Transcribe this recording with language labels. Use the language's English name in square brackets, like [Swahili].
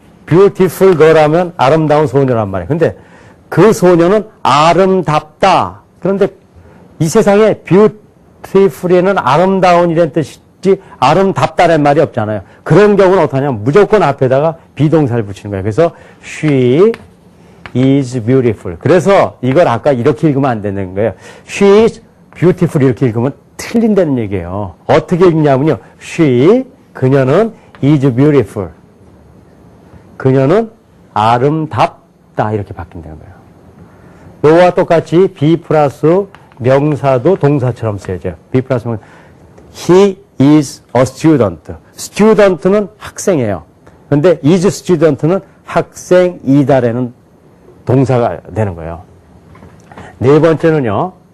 [Korean] beautiful girl하면 아름다운 소녀란 말이에요. 근데 그 소녀는 아름답다. 그런데 이 세상에 beautiful에는 아름다운이라는 뜻이지 아름답다는 말이 없잖아요. 그런 경우는 어떠냐면 무조건 앞에다가 비동사를 붙이는 거예요. 그래서 [English] she is beautiful. [Korean] 그래서 이걸 아까 이렇게 읽으면 안 되는 거예요. [English] she is beautiful [Korean] 이렇게 읽으면 틀린다는 얘기예요. 어떻게 읽냐면요. [English] she, [Korean] 그녀는 [English] is beautiful. [Korean] 그녀는 아름답다 이렇게 바뀐다는 거예요. 요와 똑같이 be 플러스 명사도 동사처럼 쓰여져요. [English] be [Korean] 플러스 명사. [English] He is a student. [Korean] student는 학생이에요. 그런데 is student는 학생이다라는 동사가 되는 거예요. 네 번째는요.